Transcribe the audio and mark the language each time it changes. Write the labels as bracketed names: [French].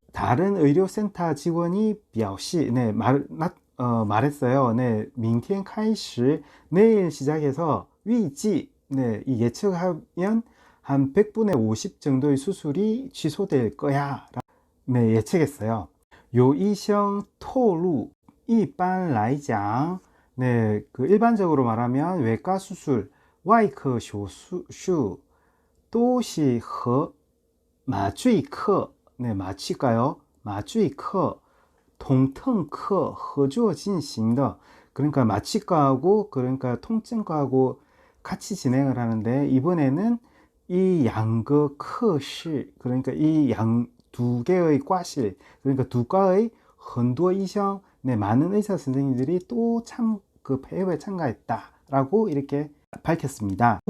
[Korean] 다른 의료센터 직원이 表示, 네, 말했어요. 네, [Chinese] 明天开始, [Korean] 내일 시작해서 [Chinese] 预计, [Korean] 네, 이 예측하면 한 100분의 50 정도의 수술이 취소될 거야. 네, 예측했어요. [Chinese] 有医生透露一般来讲, [Korean] 네, 그 일반적으로 말하면 외과 수술, [Chinese] 外科手术都是和麻醉科, [Korean] 네, 마취과요. [Chinese] 마취科, 통증科合作进行的. [Korean] 그러니까 마취과하고 그러니까 통증과하고 같이 진행을 하는데 이번에는 이 양거科室, 그러니까 이 두 개의 과실, 그러니까 두 과의 [Chinese] 很多医生, [Korean] 네, 많은 의사 선생님들이 또 그 폐업에 참가했다라고 이렇게 밝혔습니다.